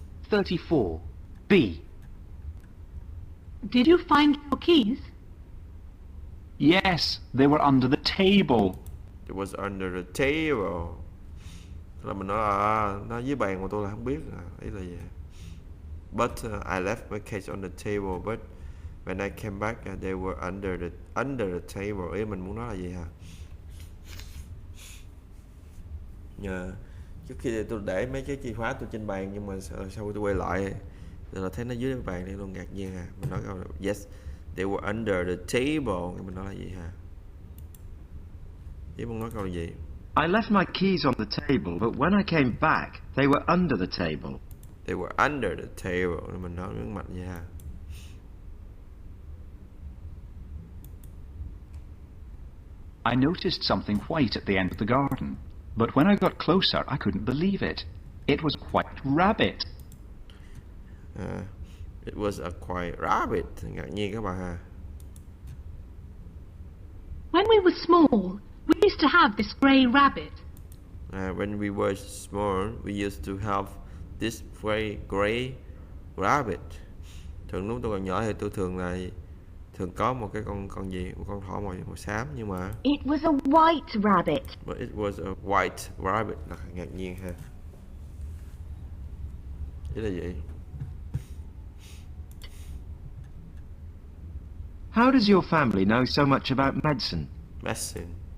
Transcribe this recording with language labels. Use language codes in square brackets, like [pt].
[en] $34. B. Did you find your keys? Yes, they were under the table. It was under the table. [vi] Tức là mình nói nó dưới bàn mà tôi là không biết ý là gì. [en] But I left my case on the table, but when I came back they were under the table. [vi] Ý mình muốn nói là gì hả? Trước khi tôi để mấy cái chìa khóa tôi trên bàn, nhưng mà sau tôi quay lại thì là thấy nó dưới cái bàn thì luôn ngạc nhiên ha. Mình nói câu là [en] yes, they were under the table. [vi] Mình nói là gì ha? Chứ muốn nói câu là gì? [en] I left my keys on the table, but when I came back, they were under the table. They were under the table. [vi] Mình nói nhấn mạnh vậy ha. [en] I noticed something white at the end of the garden, but when I got closer, I couldn't believe it. It was a white rabbit. It was a white rabbit. [vi] Ngạc nhiên các bạn ha. [en] When we were small, we used to have this grey rabbit. When we were small, we used to have this gray rabbit. [vi] Thường lúc tôi còn nhỏ thì tôi thường thường có một cái con gì, một con thỏ màu xám, nhưng mà [en] It was a white rabbit. but it was a white rabbit [vi] là ngạc nhiên ha. Ý là gì? [en] How does your family know so much about medicine? Medicine.